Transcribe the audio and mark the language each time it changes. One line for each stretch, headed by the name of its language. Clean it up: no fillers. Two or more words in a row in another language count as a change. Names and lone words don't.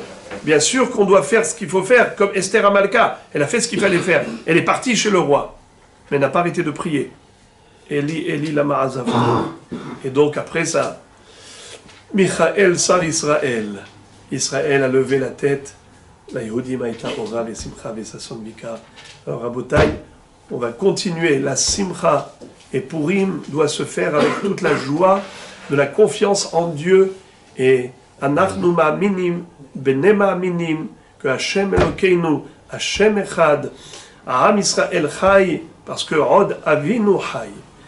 French: Bien sûr qu'on doit faire ce qu'il faut faire, comme Esther Amalka, elle a fait ce qu'il fallait faire. Elle est partie chez le roi, mais elle n'a pas arrêté de prier.
Hebrew: אלי למה עזבת.
French: Et donc après ça,
Hebrew: מיכאל שר ישראל.
French: Israël a levé la tête.
Hebrew: ליהודים היתה אורה ושמחה וששון ויקר.
French: Alors Rabotai, on va continuer. La simcha et Purim doit se faire avec toute la joie de la confiance en Dieu et
Hebrew: אנחנו מאמינים בני מאמינים
French: que
Hebrew: השם אלוקינו השם אחד עם ישראל חי,
French: parce que
Hebrew: עוד אבינו חי.